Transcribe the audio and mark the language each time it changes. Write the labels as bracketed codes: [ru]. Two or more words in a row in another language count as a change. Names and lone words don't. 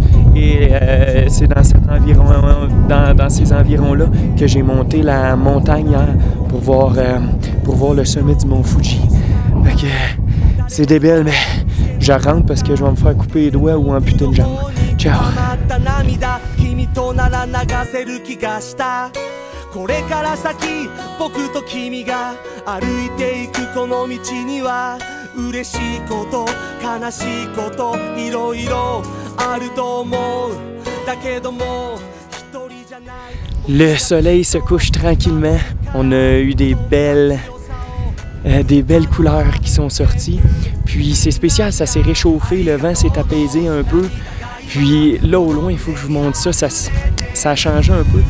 [fr] Et c'est dans ces environs-là que j'ai monté la montagne hier pour voir le sommet du Mont Fuji. Fait que c'est débile, mais je rentre parce que je vais me faire couper les doigts ou amputer une jambe. Ciao! [ja] これから先僕と君が歩いていくこの道には嬉しいこと悲しいこといろいろあると思うだけども一人じゃない [fr] Le soleil se couche tranquillement. On a eu des belles couleurs qui sont sorties. Puis c'est spécial, ça s'est réchauffé, le vent s'est apaisé un peu. Puis là au loin, il faut que je vous montre ça, ça a changé un peu.